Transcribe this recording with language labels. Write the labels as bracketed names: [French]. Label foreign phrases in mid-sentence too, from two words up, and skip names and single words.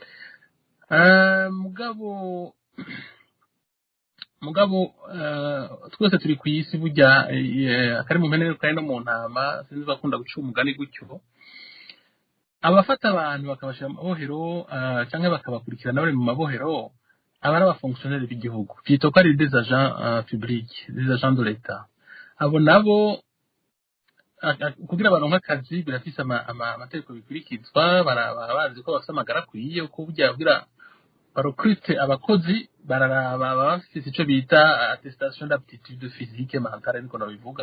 [Rundi] Mugabo twese turi ku isi burya akari mu mpene kandi no mu ntama, sinzi bakunda guca umugani gutyo. Abafata abantu bakabashira mu mabohero canke bakabakurikirana bari mu mabohero, abari abafonctionnaires b'igihugu, byitwa ko ari [French] des agents publics, des agents de l'État. [Rundi] Abo nabo kugira baronka akazi birafise amategeko bikurikizwa, barabazi ko bafite amagara akwiye, uko burya kugira barecrute abakozi bararaba bafite ico bita [French] attestation d'aptitude physique mentale, [Rundi] niko nabivuga.